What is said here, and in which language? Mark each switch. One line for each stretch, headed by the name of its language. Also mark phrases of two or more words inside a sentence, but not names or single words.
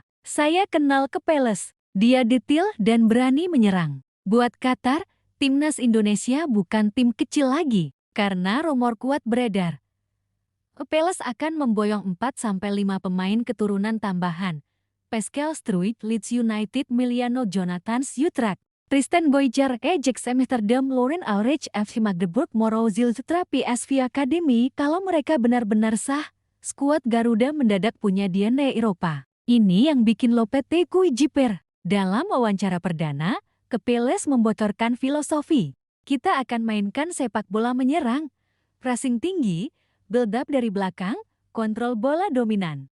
Indonesian: Saya kenal Kepeles. Dia detail dan berani menyerang. Buat Qatar, timnas Indonesia bukan tim kecil lagi. Karena rumor kuat beredar, Kepeles akan memboyong 4-5 pemain keturunan tambahan. Pascal Struijk, Leeds United, Emiliano Jonathan, Utrecht. Tristan Goijar, Ajax Amsterdam, Lauren Aurich, FC Magdeburg, Morozil Sutra, PSV Academy. Kalau mereka benar-benar sah, skuad Garuda mendadak punya DNA Eropa. Ini yang bikin Lopetegui jiper. Dalam wawancara perdana, Kepeles membocorkan filosofi. Kita akan mainkan sepak bola menyerang, pressing tinggi,
English: build up
Indonesian: dari belakang, kontrol bola dominan.